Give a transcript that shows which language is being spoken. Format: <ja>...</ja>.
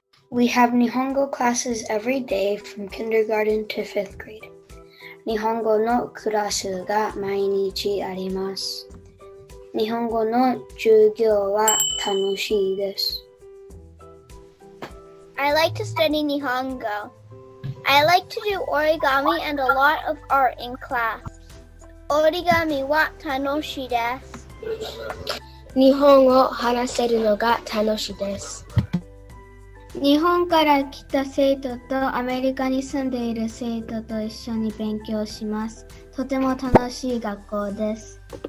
<en>We have Nihongo classes every day from kindergarten to 5th grade.</en> <ja>日本語のクラスが毎日あります。日本語の授業は楽しいです。</ja> <en>I like to study Nihongo. I like to do origami and a lot of art in class.</en> <ja>Origami wa tanoshii desu. 日本語を話せるのが楽しいです。日本から来た生徒とアメリカに住んでいる生徒と一緒に勉強します。とても楽しい学校です。</ja>